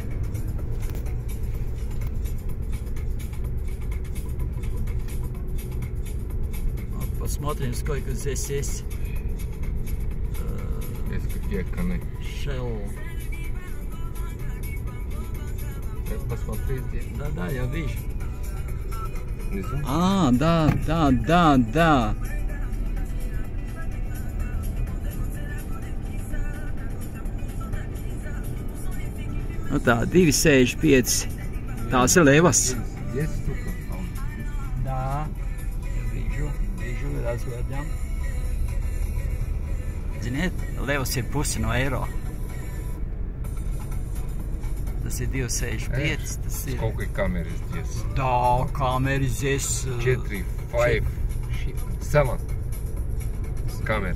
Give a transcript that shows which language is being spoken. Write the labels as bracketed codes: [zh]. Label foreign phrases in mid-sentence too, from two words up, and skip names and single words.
[ru] Вот посмотрим, сколько здесь есть. Здесь какие коны. Shell. Посмотри здесь. Да, да, я вижу. Внизу. А, да, да, да, да. [lv] Nu tā, 2,65. Tās ir levas. [ru] Здесь столько. Да, вижу, разглядям. [lv] Ziniet, levas ir pusi no eiro. Tas ir 2,65. Tas ir... [ru] Сколько камер здесь? Да, камеры здесь... 4, 5, 7 камер.